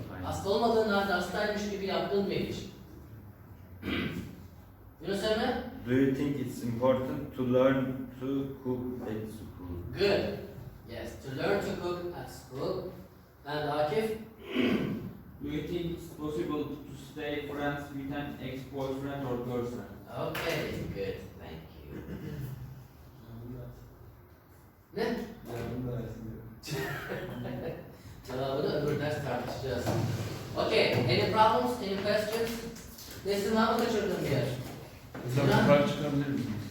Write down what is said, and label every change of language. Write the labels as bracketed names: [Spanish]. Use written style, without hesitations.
[Turkish] Hasta olmadığın halde hastaymış gibi yaptın mı hiç? Yunus Emre? [English] Do you think it's important to learn to cook at school? Good. Yes, to learn to cook at school. And Akif? Do you think it's possible to stay friends with an ex-boyfriend or girlfriend? Okay, good. Thank you. [Turkish] Ne? Cevabını öbür ders tartışacağız. [English] Okay, any problems, any questions? [Turkish] Nesin var mı kaçırdığın bir yer? Hocam yukarı çıkabilir misiniz?